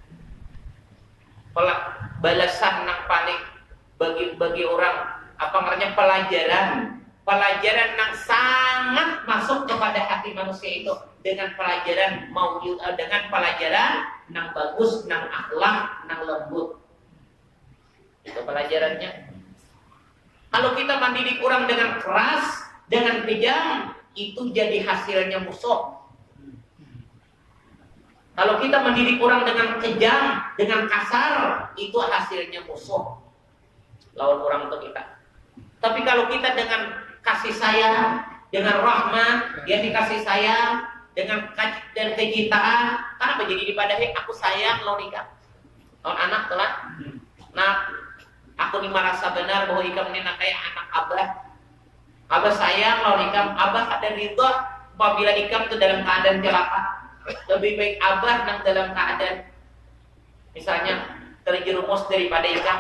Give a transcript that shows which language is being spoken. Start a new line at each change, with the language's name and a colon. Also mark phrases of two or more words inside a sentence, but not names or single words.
Indonesian: Balasan nang paling bagi orang apa namanya pelajaran nang sangat masuk kepada hati manusia itu dengan pelajaran dengan pelajaran nang bagus, nang akhlak, nang lembut. Itu pelajarannya. Kalau kita mendidik orang dengan keras, dengan kejam, itu jadi hasilnya musuh. Kalau kita mendidik orang dengan kejam, dengan kasar, itu hasilnya musuh. Lawan orang itu kita. Tapi kalau kita dengan kasih sayang, dengan rahmat, dia dikasih sayang, dengan dan kecintaan, kenapa jadi dipadahi aku sayang
Banjar: lawan ikam.
Indonesian: Lawan anak telah. Nah, aku ini merasa benar bahwa ikam ini kayak anak abah. Abah sayang
Banjar: lawan ikam,
Indonesian: abah ada ridho apabila ikam itu dalam keadaan celaka. Lebih baik abah nang dalam keadaan misalnya terjerumus daripada ikam.